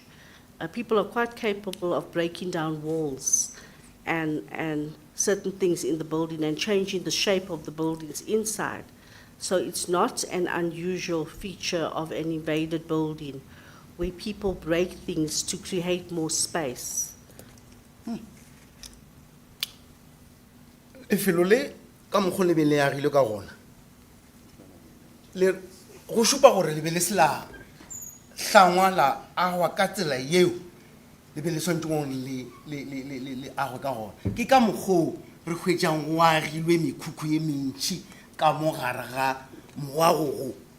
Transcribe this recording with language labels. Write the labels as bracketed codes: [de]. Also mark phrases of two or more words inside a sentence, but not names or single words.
[en] People are quite capable of breaking down walls and certain things in the building and changing the shape of the buildings inside. So it's not an unusual feature of an invaded building where people break things to create more space. [nso] Lefelo le ka mokgwa le be le agile ka gona le go šupa gore le be le se la hlangwa la agwa ka tsela yeo le be le swantengong le agwe ka gona ke ka mokgwa re hwetšang go agilwe mekhukhu ye mentši ka mo gare ga moagogo